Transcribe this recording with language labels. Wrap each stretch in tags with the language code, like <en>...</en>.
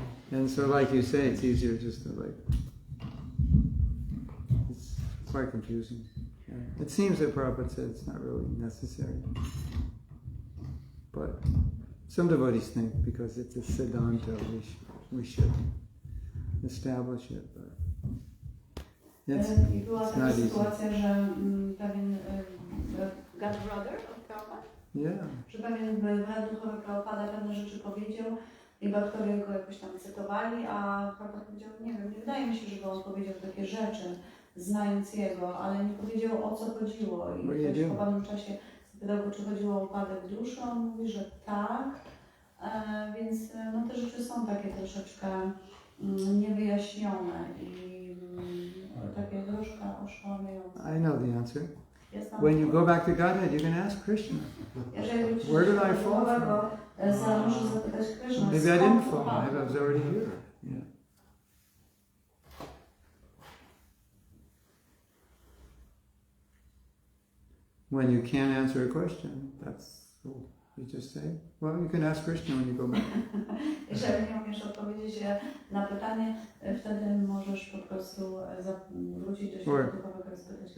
<en>And so like you say, it's easier just to it's quite confusing. Yeah. It seems that Prabhupada said it's not really necessary. But some devotees think because it's a siddhanta, we should establish it. But</en> <pl>I była taka sytuacja, że pewien</pl> <en>godbrother of Prabhupada,</en> <pl>że pewien brat duchowy Prabhupada pewne rzeczy powiedział i bakterie go jakoś tam cytowali, a Prabhupada powiedział, nie wiem, nie wydaje mi się, żeby on powiedział takie rzeczy, znając jego, ale nie powiedział, o co chodziło. I ktoś po pewnym czasie zapytał go, czy chodziło o upadek duszy, on mówi, że tak, więc te rzeczy są takie troszeczkę niewyjaśnione i takie troszkę oszałamiające.</pl> <en>I know the answer.</en> <pl>Jest nam</pl> <en>When you go back to Godhead, you can ask Krishna.</en> <pl>Jeżeli</pl> <en>Where did I fall from?</en> <pl>Możesz zapytać Krishna,</pl> <en>Maybe I didn't fall. Maybe I was already here. Yeah. When you can't answer a question, that's cool. You just say, well, you can ask Krishna when you go back.</en> <pl>Jeżeli nie umiesz odpowiedzieć na pytanie, wtedy możesz po prostu wrócić do świata duchowego i spytać.</pl>